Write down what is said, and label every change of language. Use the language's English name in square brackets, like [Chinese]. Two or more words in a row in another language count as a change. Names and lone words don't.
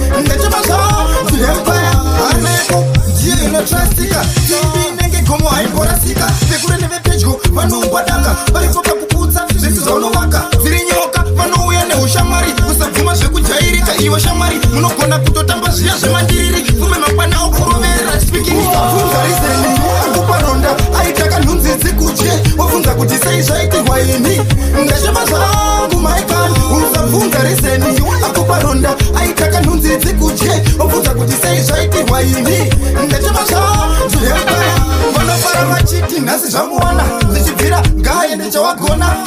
[Shona] Ndachema zvangu, empire. Haneko, ndiyo inotrustika. Simbi inenge gomo, haiborasika. Pekure neve- pedyo, vanhu ngwadanga, varipo pakuputsa zvinhu zvaunovaka. Dziri nyoka, vanouya neushamwari, usabvuma zvekujairika. Iwe shamwari, munogona kutotamba zviya zvemandiriri, fume mangwana okurovera. [English] Speaking of, [Shona] vunza Rizeni, akupa ronda, aitaka nhunzi dzikudye, wabvunza kuti sei zvaitirwa ini. Ndachema zvangu, [English] my God, [Shona] usabvunza Rizeni, akupa ronda, aitaka nhunzi dzikudye, wabvunza kuti sei zvaitirwa ini. Ndachema zvangu, vanofara vachiti nhasi Zvamuwana, zvichibvira, ngaende chawagona.